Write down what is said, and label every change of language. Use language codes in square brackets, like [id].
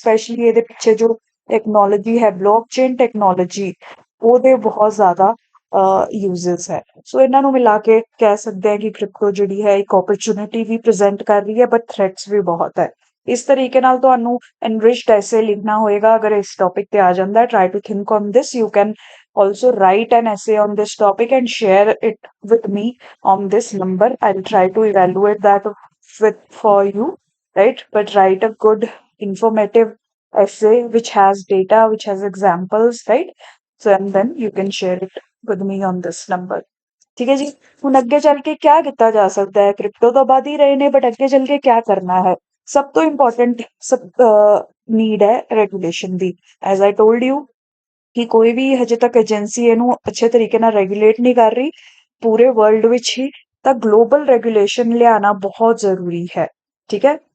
[pa] Specially ਇਹਦੇ ਪਿੱਛੇ ਜੋ ਟੈਕਨੋਲੋਜੀ ਹੈ, ਬਲੌਕਚੇਨ ਟੈਕਨੋਲੋਜੀ, ਉਹਦੇ ਬਹੁਤ ਜ਼ਿਆਦਾ ਯੂਜ਼ਸ ਹੈ। ਸੋ ਇਹਨਾਂ ਨੂੰ ਮਿਲਾ ਕੇ ਕਹਿ ਸਕਦੇ ਹਾਂ ਕਿ ਕ੍ਰਿਪਟੋ ਜਿਹੜੀ ਹੈ ਇੱਕ ਓਪਰਚੁਨਿਟੀ ਵੀ ਪ੍ਰੈਜ਼ੈਂਟ ਕਰ ਰਹੀ ਹੈ, ਬਟ ਥ੍ਰੈਟਸ ਵੀ ਬਹੁਤ ਹੈ। ਇਸ ਤਰੀਕੇ ਨਾਲ ਤੁਹਾਨੂੰ ਐਨਰਿਚਡ ਐਸੇ ਲਿਖਣਾ ਹੋਏਗਾ ਅਗਰ ਇਸ ਟੌਪਿਕ ਤੇ ਆ ਜਾਂਦਾ। [en] Try to think on this, you can also write an essay on this topic and share it with me on this number. I'll try to evaluate that for you, right? But write a good informative essay which has data, which has examples, right? So and then you can share it with me on this number. [pa] ਠੀਕ ਹੈ ਜੀ। ਹੁਣ ਅੱਗੇ ਚੱਲ ਕੇ ਕਿਆ ਕੀਤਾ ਜਾ ਸਕਦਾ ਹੈ, ਕ੍ਰਿਪਟੋ ਤਾਂ ਵੱਧ ਹੀ ਰਹੇ ਨੇ, ਬਟ ਅੱਗੇ ਚੱਲ ਕੇ ਕਿਆ ਕਰਨਾ ਹੈ। ਸਭ ਤੋਂ ਇੰਪੋਰਟੈਂਟ ਨੀਡ ਹੈ regulation ਦੀ। [en] as I told you [pa] ਕਿ ਕੋਈ ਵੀ ਹਜੇ ਤੱਕ ਏਜੰਸੀ ਇਹਨੂੰ ਅੱਛੇ ਤਰੀਕੇ ਨਾਲ ਰੈਗੂਲੇਟ ਨਹੀਂ ਕਰ ਰਹੀ ਪੂਰੇ ਵਰਲਡ ਵਿੱਚ ਹੀ, ਤਾਂ ਗਲੋਬਲ ਰੈਗੂਲੇਸ਼ਨ ਲਿਆਉਣਾ ਬਹੁਤ ਜ਼ਰੂਰੀ ਹੈ, ਠੀਕ ਹੈ।